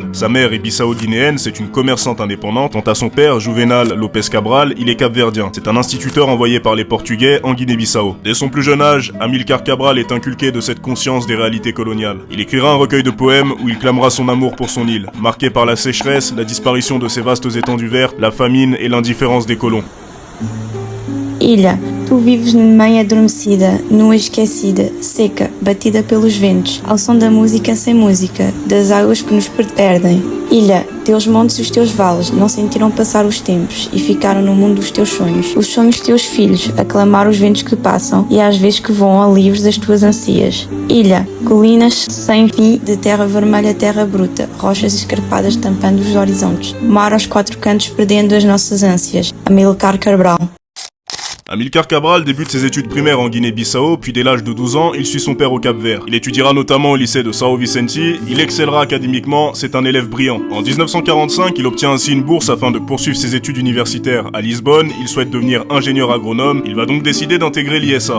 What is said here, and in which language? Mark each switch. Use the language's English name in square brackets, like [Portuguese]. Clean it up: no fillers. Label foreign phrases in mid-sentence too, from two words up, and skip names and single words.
[French] Sa mère est bissau-guinéenne, c'est une commerçante indépendante, quant à son père, Juvenal Lopez Cabral, il est capverdien. C'est un instituteur envoyé par les Portugais en Guinée-Bissau. Dès son plus jeune âge, Amilcar Cabral est inculqué de cette conscience des réalités coloniales. Il écrira un recueil de poèmes où il clamera son amour pour son île, marqué par la sécheresse, la disparition de ses vastes étendues vertes, la famine et l'indifférence des colons. [Portuguese] Ilha, tu vives meio adormecida, nua esquecida, seca, batida pelos ventos, ao som da música sem música, das águas que nos perdem. Ilha, teus montes e os teus vales não sentiram passar os tempos e ficaram no mundo dos teus sonhos. Os sonhos de teus filhos, a clamar os ventos que passam e às vezes que voam livres das tuas ansias. Ilha, colinas sem fim de terra vermelha, terra bruta, rochas escarpadas tampando os horizontes. Mar aos quatro cantos perdendo as nossas ânsias. Amilcar Cabral. [French] Amilcar Cabral débute ses études primaires en Guinée-Bissau, puis dès l'âge de 12 ans, il suit son père au Cap-Vert. Il étudiera notamment au lycée de São Vicente, il excellera académiquement, c'est un élève brillant. En 1945, il obtient ainsi une bourse afin de poursuivre ses études universitaires à Lisbonne, il souhaite devenir ingénieur agronome, il va donc décider d'intégrer l'ISA.